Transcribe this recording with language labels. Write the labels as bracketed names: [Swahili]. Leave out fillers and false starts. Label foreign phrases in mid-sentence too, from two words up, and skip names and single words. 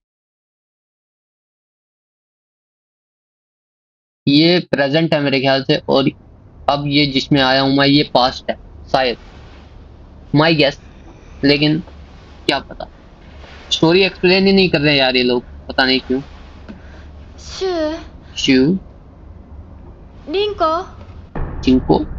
[Hindi] ये प्रेजेंट है मेरे ख्याल से, और अब ये जिसमें आया हूं मैं ये पास्ट है शायद, [English] my guess. [Hindi] लेकिन क्या पता, [English] story explain [Hindi] ही नहीं कर रहे यार ये लोग, पता नहीं क्यों। [Japanese] シュウ、 [Hindi] शिव, [Japanese] リンコ、 [Hindi] चिंको।